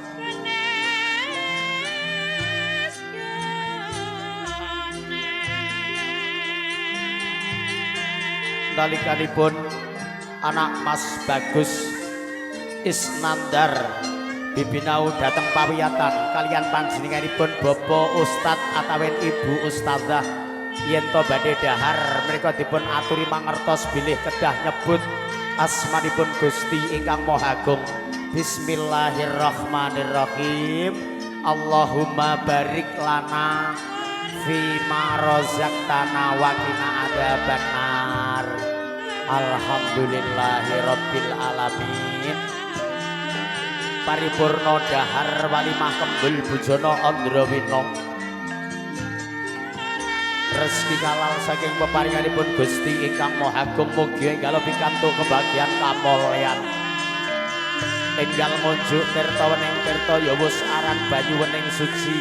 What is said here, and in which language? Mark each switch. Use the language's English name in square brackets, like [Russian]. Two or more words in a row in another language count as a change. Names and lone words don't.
[Javanese] nalikanipun anak Mas Bagus Isnandar bibinau dateng pawiyatan kalian panjenenganipun Bapak Ustadz atawen Ibu Ustadzah yen to badhe dahar mereka dipun aturi mangertos bilih kedah nyebut asmanipun Gusti ingkang Maha Agung. [Arabic] بسم الله الرحمن الرحيم. اللهم بارك لنا فيما رزقتنا وقنا عذاب النار. الحمد لله رب العالمين. [Javanese] Paripurna dahar walimah kembul bujana Andrawina. Rezeki halal saking peparinganipun Gusti ingkang Maha Agung mugi enggal pikantuk kebahagiaan kamulyan. Enggal ngunjuk tirta wening tirta ya wis aran banyu wening suci.